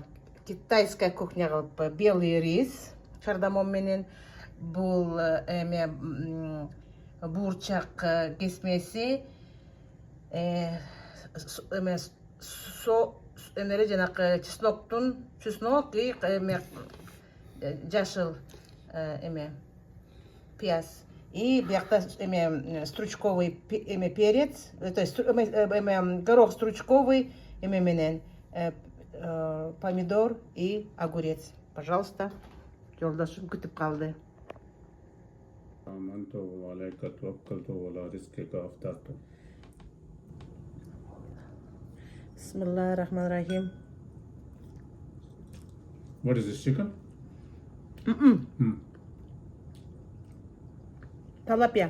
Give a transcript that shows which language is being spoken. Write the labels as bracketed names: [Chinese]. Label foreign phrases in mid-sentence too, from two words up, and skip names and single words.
[Russian] Китайская кухня [Kyrgyz] кылып [Russian] белый рис [Kyrgyz] кардамон менен, бул буурчак кесмеси, жанакы [Russian] чеснок и [Kyrgyz] жашыл пияз. [Russian] И биякта стручковый перец, то есть горох стручковый менен, помидор и огурец. [Kyrgyz] Пожалуйста, жолдошум күтүп калды. [Arabic] Bismillahirrahmanirrahim. [English] What is this, chicken? [Kyrgyz] Талапия.